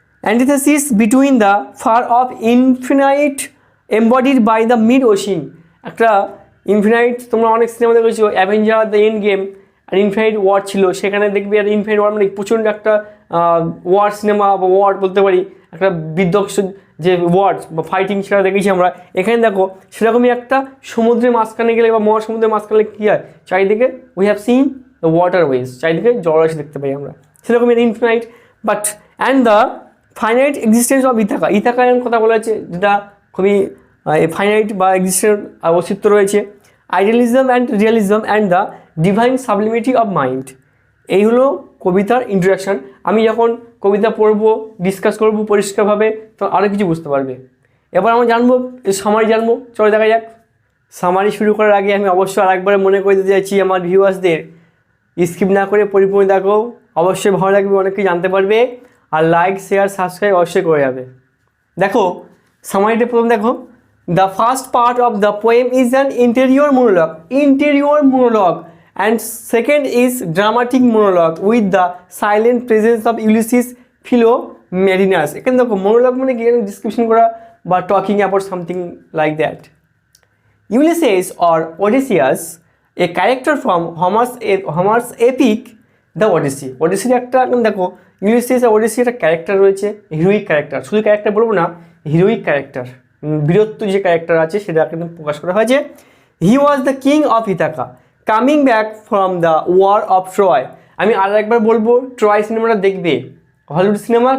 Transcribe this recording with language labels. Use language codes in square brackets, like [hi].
[en] Antithesis between the far off infinite embodied by the mid ocean. [bn] একটা infinite, তোমরা অনেক cinema দেখেছো, Avenger the end game, আর infinite war ছিল, সেখানে দেখবে আর ইনফিনাইট ওয়ার মানে প্রচণ্ড একটা ওয়ার সিনেমা বা ওয়ার বলতে পারি, একটা বিধ্বংস যে ওয়ার বা ফাইটিং, সেটা দেখেছি আমরা। এখানে দেখো সেরকমই একটা সমুদ্রের মাঝখানে গেলে বা মহাসমুদ্রের মাঝখানে কী হয়, চারিদিকে [en] we have seen the waterways, [bn] চারিদিকে জলরাশি দেখতে পাই আমরা। সেরকমই [en] infinite but and the finite existence of Ithaca [bn] কথা বলা হচ্ছে, যেটা খুবই ফাইনাইট বা এক্সিস্টেন্স অস্তিত্ব রয়েছে। [en] Idealism and realism and the divine sublimity of mind. [bn] এই হলো কবিতার ইন্ট্রোডাকশান। আমি যখন কবিতা পড়বো, ডিসকাস করবো পরিষ্কারভাবে, তো আরও কিছু বুঝতে পারবে। এবার আমরা জানবো, সামারি জানবো। চলো দেখা যাক। সামারি শুরু করার আগে আমি অবশ্যই আরেকবার মনে করে দিতে চাইছি আমার ভিউয়ার্সদের, স্কিপ না করে পরিপূর্ণ দেখো, অবশ্যই ভালো লাগবে, অনেক কিছু জানতে পারবে। আর লাইক, শেয়ার, সাবস্ক্রাইব অবশ্যই করে যাবে। দেখো, সামারিটা প্রথম দেখো। [en] The first part of the poem is an interior monologue, and second is dramatic monologue with the silent presence of Ulysses Philomelinus. [bn] এখানে দেখো, monologue মানে কি, ডিসক্রিপশন করা বা [en] Talking about something like that. Ulysses or Odysseus, a character from Homer's epic The Odyssey. [bn] Odyssey একটা দেখো, Ulysses আর Odyssey একটা character রয়েছে, হিরোইক ক্যারেক্টার। শুধু ক্যারেক্টার বলবো না, হিরোইক ক্যারেক্টার, বীরত্ব যে ক্যারেক্টার আছে সেটা কিন্তু প্রকাশ করা হয়েছে। [en] He was the king of Ithaca coming back from the war of Troy. [bn] আমি আর একবার বলবো, ট্রয় সিনেমাটা দেখবে, হলিউড সিনেমা।